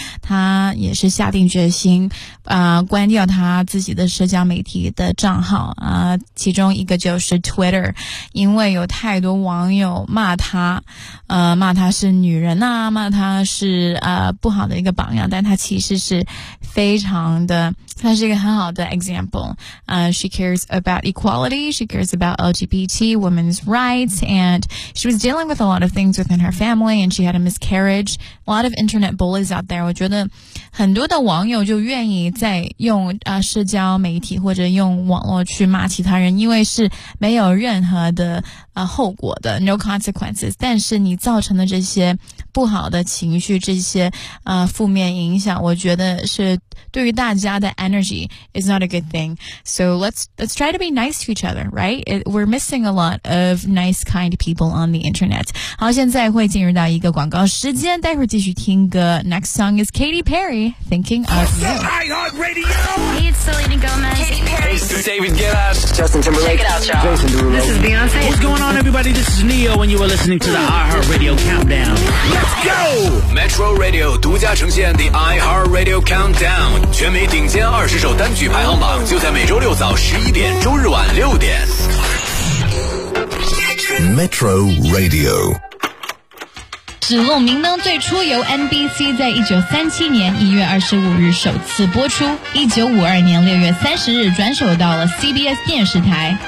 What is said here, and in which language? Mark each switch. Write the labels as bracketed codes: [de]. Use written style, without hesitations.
[zh] 她也是下定决心，关掉她自己的社交媒体的账号，其中一个就是 Twitter， 因为有太多网友骂她，骂她是女人呐、骂她是不好的一个榜样，但她其实是非常的，她是一个很好的 example。 [en] She cares about equality, she cares about LGBT women's rights, and she was dealing with a lot of things within her family, and she had a miscarriage. A lot of internet bullies out there. [zh] 我觉得很多的网友就愿意在用社交媒体或者用网络去骂其他人，因为是没有任何的后果的 ， [en] no consequences。 [zh] 但是你造成的这些不好的情绪，这些负面影响，我觉得是对于大家的 [en] energy is not a good thing. So let's try to be nice to each other, right? We're missing a lot of nice, kind people on the internet. [zh] 好，现在会进入到一个广告时间，待会儿继续听歌。 [en] Next song is Katy Perry, Thinking of You. iHeart Radio. Hey, it's Selena Gomez. Katy Perry. Hey, David Guetta. Justin Timberlake. Check it out, y'all. Jason Derulo. This is Beyonce. What's going on, everybody? This is Neo, and you are listening to the iHeart Radio Countdown. Let's go. [zh] Metro Radio 独家呈现 the iHeart Radio Countdown. 全美顶尖二十首单曲排行榜就在每周六早11点，周日晚6点。 [en] Metro Radio。 [zh] 指路明灯最初由 NBC 在1937年1月25日首次播出，1952年6月30日转手到了 CBS 电视台。